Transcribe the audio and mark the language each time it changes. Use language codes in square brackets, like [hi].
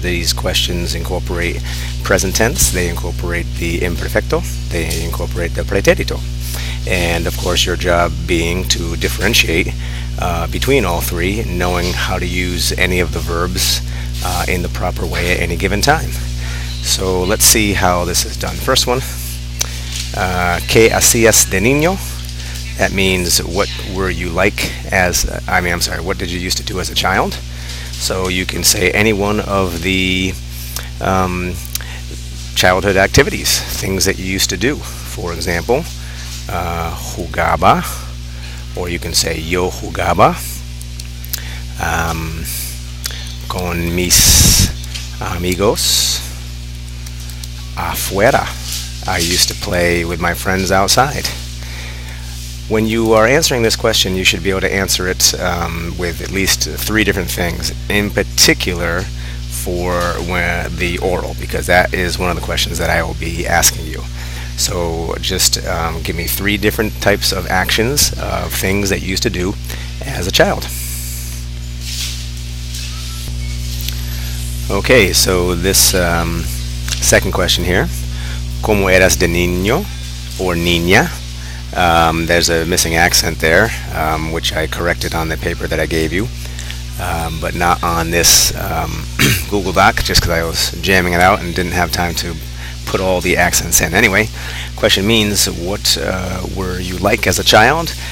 [en] These questions incorporate present tense, they incorporate the imperfecto, they incorporate the pretérito, and of course your job being to differentiate between all three, knowing how to use any of the verbs in the proper way at any given time. So let's see how this is done. First one, [es] ¿Qué hacías de niño? [en] That means what were you like as, what did you used to do as a child? So you can say any one of the childhood activities, things that you used to do. For example, [es] jugaba, [en] or you can say [es] yo jugaba con mis amigos afuera. [en] I used to play with my friends outside. When you are answering this question, you should be able to answer it with at least 3 different things, in particular for the oral, because that is one of the questions that I will be asking you. So just give me 3 different types of actions of things that you used to do as a child. Okay, so this second question here, [es] ¿Cómo eras de niño [en] or [es] niña? [en] There's a missing accent there, which I corrected on the paper that I gave you, but not on this Google Doc, just because I was jamming it out and didn't have time to put all the accents in. Anyway, question means what were you like as a child?